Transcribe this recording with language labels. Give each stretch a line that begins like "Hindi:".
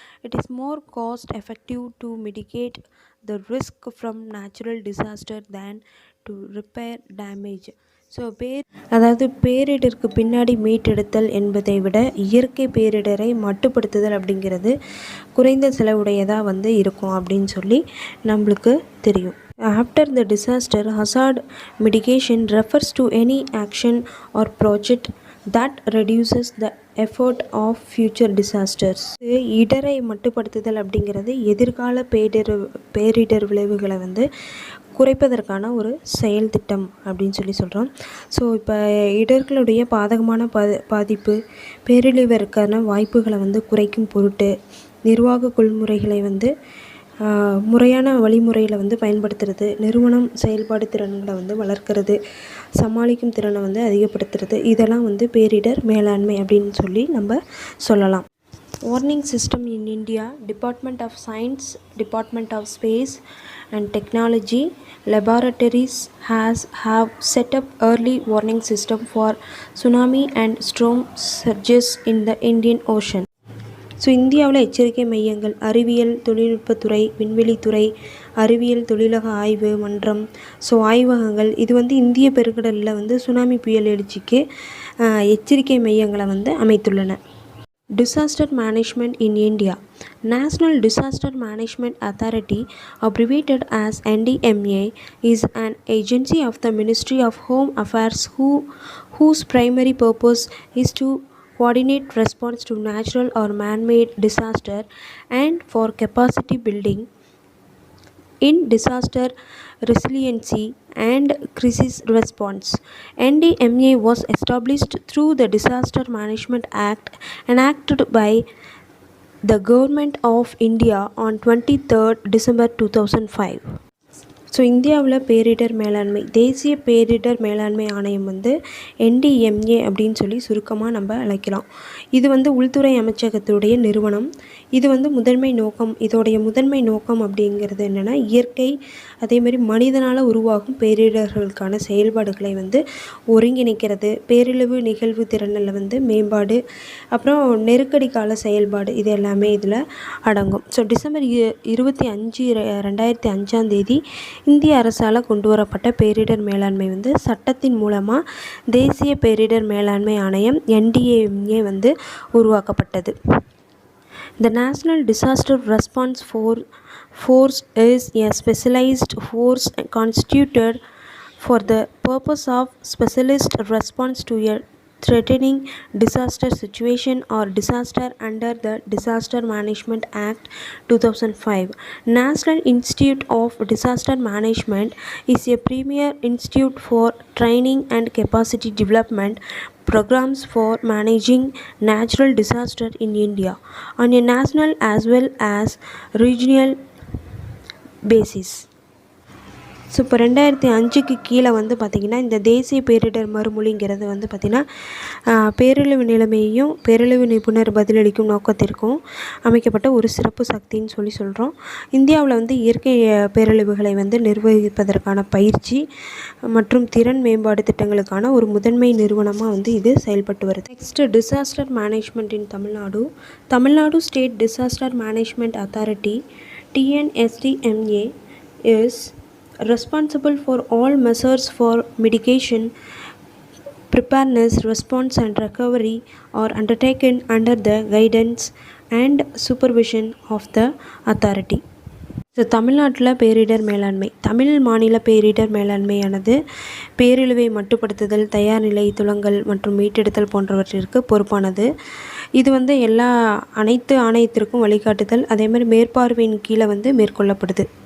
English: It is more cost effective to mitigate the risk from natural disaster than to repair damage.
Tamil: So அதாவது பேரிடருக்கு பின்னாடி மீட்டெடுத்தல் என்பதை விட இயற்கை பேரிடரை மட்டுப்படுத்துதல் அப்படிங்கிறது குறைந்த செலவுடையதாக வந்து இருக்கும் அப்படின்னு சொல்லி நம்மளுக்கு தெரியும்.
English: After the disaster, hazard mitigation refers to any action or project that reduces the effort of future disasters.
Tamil: இடரை மட்டுப்படுத்துதல் அப்படிங்கிறது எதிர்கால பேரிடர் விளைவுகளை வந்து குறைப்பதற்கான ஒரு செயல் திட்டம் அப்படின்னு சொல்கிறோம். ஸோ இப்போ இடர்களுடைய பாதகமான பாதிப்பு பேரழிவிற்கான வாய்ப்புகளை வந்து குறைக்கும் பொருட்டு நிர்வாக கொள்முறைகளை வந்து முறையான வழிமுறையில் வந்து பயன்படுத்துறது, நிறுவனம் செயல்பாடு திறன்களை வந்து வளர்க்கிறது, சமாளிக்கும் திறனை வந்து அதிகப்படுத்துறது, இதெல்லாம் வந்து பேரிடர் மேலாண்மை அப்படின்னு சொல்லி நம்ம சொல்லலாம்.
English: Warning system in India. Department of science, department of space and technology laboratories have set up early warning system for tsunami and storm surges in the Indian Ocean.
Tamil: So இந்தியாவில் எச்சரிக்கை மையங்கள், அறிவியல் தொழில்நுட்பத்துறை, விண்வெளித்துறை, அறிவியல் தொழிலக ஆய்வு மன்றம், ஸோ ஆய்வகங்கள், இது வந்து இந்திய பெருங்கடலில் வந்து சுனாமி புயல் எழுச்சிக்கு எச்சரிக்கை மையங்களை வந்து அமைத்துள்ளன.
English: Disaster Management in India. National Disaster Management Authority, abbreviated as NDMA, is an agency of the Ministry of Home Affairs whose primary purpose is to coordinate response to natural or man-made disaster and for capacity building in disaster resiliency and crisis response. NDMA was established through the Disaster Management Act enacted by the Government of India on 23rd December 2005.
Tamil: So இந்தியாவில் பேரிடர் மேலாண்மை, தேசிய பேரிடர் மேலாண்மை ஆணையம் வந்து NDMA அப்படின்னு சொல்லி சுருக்கமாக நம்ம அழைக்கலாம். இது வந்து உள்துறை அமைச்சகத்துடைய நிறுவனம். இது வந்து இதோடைய முதன்மை நோக்கம் அப்படிங்கிறது என்னென்னா, இயற்கை அதேமாதிரி மனிதனால் உருவாகும் பேரிடர்களுக்கான செயல்பாடுகளை வந்து ஒருங்கிணைக்கிறது, பேரழிவு நிகழ்வு திறனில் வந்து மேம்பாடு, அப்புறம் நெருக்கடி கால செயல்பாடு, இது எல்லாமே இதில் அடங்கும். ஸோ டிசம்பர் 25, 2005 இந்திய அரசால் கொண்டு வரப்பட்ட பேரிடர் மேலாண்மை வந்து சட்டத்தின் மூலமாக தேசிய பேரிடர் மேலாண்மை ஆணையம் NDMA வந்து உருவாக்கப்பட்டது.
English: The National Disaster Response Force is a specialized force constituted for the purpose of specialist response to a threatening disaster situation or disaster under the Disaster Management Act 2005. National Institute of Disaster Management is a premier institute for training and capacity development programs for managing natural disaster in India on a national as well as regional basis.
Tamil: So இப்போ 2005க்கு கீழே வந்து பார்த்திங்கன்னா இந்த தேசிய பேரிடர் மறுமொழிங்கிறது வந்து பார்த்திங்கன்னா பேரழிவு நிலைமையையும் பேரழிவு நிபுணர் பதிலளிக்கும் நோக்கத்திற்கும் அமைக்கப்பட்ட ஒரு சிறப்பு சக்தின்னு சொல்கிறோம். இந்தியாவில் வந்து இயற்கை பேரழிவுகளை வந்து நிர்வகிப்பதற்கான பயிற்சி மற்றும் திறன் மேம்பாடு திட்டங்களுக்கான ஒரு முதன்மை நிறுவனமாக வந்து இது செயல்பட்டு வருது.
English: Next disaster management in Tamil Nadu state disaster management authority TNSDMA is responsible for all measures for mitigation, preparedness, response and recovery are undertaken under the guidance and supervision of the authority.
Tamil: So தமிழ்நாட்டில் பேரிடர் மேலாண்மை தமிழ் மாநில பேரிடர் மேலாண்மையானது பேரழிவை மட்டுப்படுத்துதல், தயார் நிலை, துலங்கல் மற்றும் மீட்டெடுத்தல் போன்றவற்றிற்கு பொறுப்பானது. இது வந்து அனைத்து ஆணையத்திற்கும் வழிகாட்டுதல் அதேமாதிரி மேற்பார்வையின் கீழே வந்து மேற்கொள்ளப்படுது.